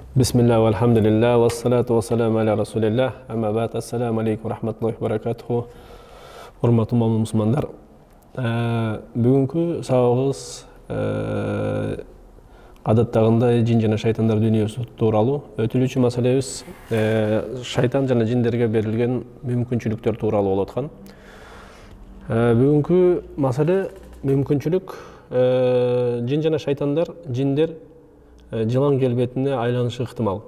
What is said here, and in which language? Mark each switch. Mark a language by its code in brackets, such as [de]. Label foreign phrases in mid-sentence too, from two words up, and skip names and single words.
[ar] بسم الله، والحمد لله، والصلاة والسلام على رسول الله، أما بعد، السلام عليكم رحمة الله وبركاته. [ky] Hurmatly musulmanдар. Бүгүнкү сабагыбыз адаттагындай жин жана шайтандар дүйнөсү тууралуу. Өтүлүүчү маселебиз шайтан жана жиндерге берилген мүмкүнчүлүктөр тууралуу болуп аткан. Бүгүнкү маселе мүмкүнчүлүк жин жана шайтандар, жиндер жылан келбетине айланышы ыктымал.